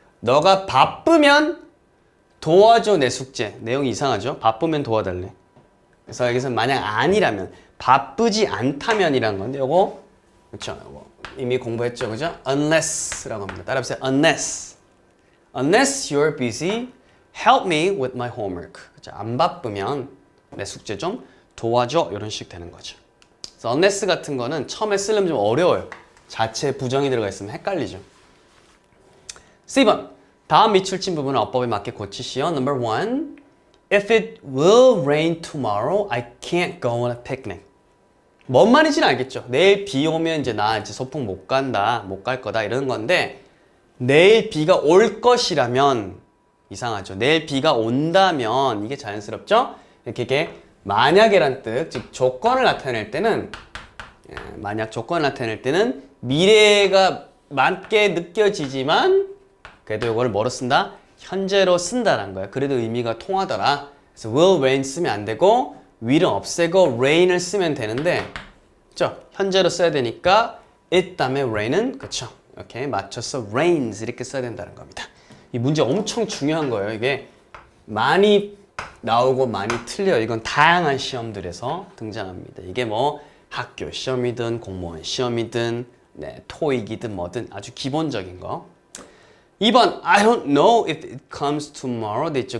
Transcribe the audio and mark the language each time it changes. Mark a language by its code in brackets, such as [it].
[ko] 너가 바쁘면 도와줘 내 숙제. 내용이 이상하죠? 바쁘면 도와달래. 그래서 여기서 만약 아니라면 바쁘지 않다면이란 건데 요거 그렇죠? 요거 이미 공부했죠, 그죠? Unless라고 합니다. 따라해보세요. [en] Unless you're busy, help me with my homework. [ko] 그렇죠? 안 바쁘면 내 숙제 좀 도와줘 이런 식 되는 거죠. 그래서 unless 같은 거는 처음에 쓰려면 좀 어려워요. 자체 부정이 들어가 있으면 헷갈리죠. C번 다음 미출진 부분은 어법에 맞게 고치시오. [en] Number 1 If it will rain tomorrow, I can't go on a picnic. [ko] 뭔 말인지는 알겠죠? 내일 비 오면 이제 나 이제 소풍 못 간다, 못 갈 거다 이러는 건데 내일 비가 올 것이라면 이상하죠. 내일 비가 온다면 이게 자연스럽죠? 이렇게 만약이란 뜻, 즉 조건을 나타낼 때는 만약 조건을 나타낼 때는 미래가 맞게 느껴지지만 그래도 이걸 뭐로 쓴다? 현재로 쓴다는 거예요. 그래도 의미가 통하더라. 그래서 will, rain 쓰면 안 되고 will은 없애고 rain을 쓰면 되는데 그렇죠? 현재로 써야 되니까 it 다음에 rain은 그렇죠? 이렇게 맞춰서 rains 이렇게 써야 된다는 겁니다. 이 문제 엄청 중요한 거예요. 이게 많이 나오고 많이 틀려요. 이건 다양한 시험들에서 등장합니다. 이게 뭐 학교 시험이든 공무원 시험이든 토익이든 뭐든 아주 기본적인 거. [en] 2번 I don't know if it comes tomorrow [ko] 돼 있죠.